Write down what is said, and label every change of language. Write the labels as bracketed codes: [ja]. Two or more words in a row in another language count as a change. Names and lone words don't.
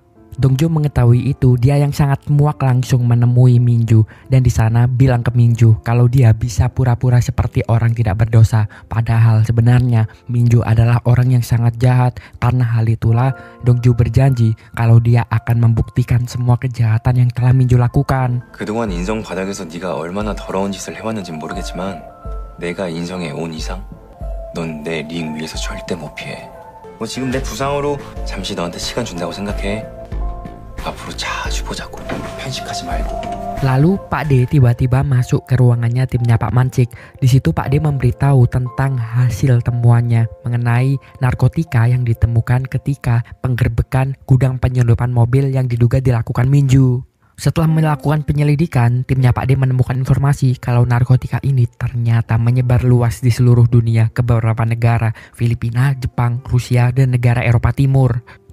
[id] Dongjo mengetahui itu, dia yang sangat muak langsung menemui Minju dan di sana bilang ke Minju kalau dia bisa pura-pura seperti orang tidak berdosa. Padahal sebenarnya Minju adalah orang yang sangat jahat. Karena hal itulah Dongjo berjanji kalau dia akan membuktikan semua kejahatan yang telah Minju lakukan. [ko] 그동안 인성 바닥에서 네가 얼마나 더러운 짓을 해왔는지 모르겠지만 내가 인성에 온 이상 넌 내 링 위에서 절대 못 피해. 뭐 지금 내 부상으로 잠시 너한테 시간 준다고 생각해. 앞으로 자주 보자고. 편식하지 말고. [id] Lalu Pak D tiba-tiba masuk ke ruangannya timnya Pak Mancik. Di situ Pak D memberitahu tentang hasil temuannya mengenai narkotika yang ditemukan ketika penggerbekan gudang penyelundupan mobil yang diduga dilakukan Minju. Setelah melakukan penyelidikan, timnya Pak D menemukan informasi kalau narkotika ini ternyata menyebar luas di seluruh dunia ke beberapa negara, Filipina, Jepang, Rusia, dan negara Eropa Timur.